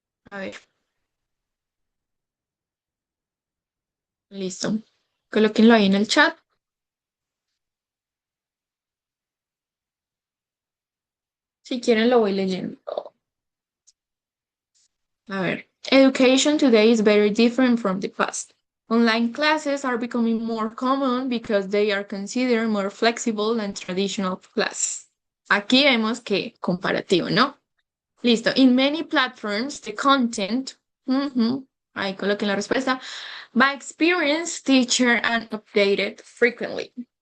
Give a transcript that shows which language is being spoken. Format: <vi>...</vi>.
<es>A ver, listo. Colóquenlo ahí en el chat. Si quieren, lo voy leyendo. A ver.</es> <en>Education today is very different from the past. Online classes are becoming more common because they are considered more flexible than traditional classes.</en> <es>Aquí vemos que comparativo, ¿no? Listo.</es> <en>In many platforms, the content,</en> <es>ahí coloquen la respuesta,</es> <en>by experience, teacher, and updated frequently.</en>